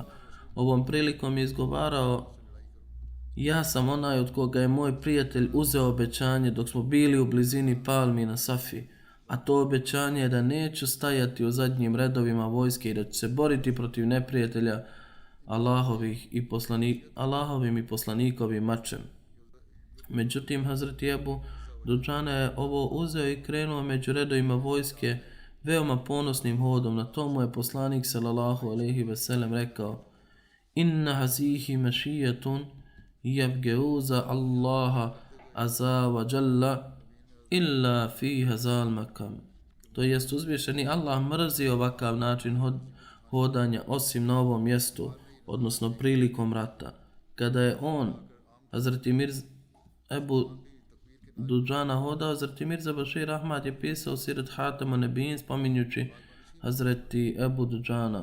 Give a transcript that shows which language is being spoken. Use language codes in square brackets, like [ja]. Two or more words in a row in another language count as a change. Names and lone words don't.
[bs] Ovom prilikom je izgovarao, ja sam onaj od koga je moj prijatelj uzeo obećanje dok smo bili u blizini palmi na Safi, a to obećanje je da neću stajati u zadnjim redovima vojske i da ću se boriti protiv neprijatelja Allahovim i poslanikovim mačem. Međutim, Hazreti Ebu Duđana je ovo uzeo i krenuo među redovima vojske veoma ponosnim hodom. Na tomu je poslanik [ar] صلى الله عليه وسلم [bs] rekao, [ar] إن هذه مشية يبغضها الله عز وجل إلا في هذا المقام. [bs] To jest uzvišeni Allah mrzi ovakav način hodanja osim na ovom mjestu, odnosno prilikom rata. Kada je on, Hazreti Ebu Duđana hodao, Hazreti Mirza Bashir Ahmad je pisao Sirat Hatama Nebin spominjući Hazreti Ebu Duđana.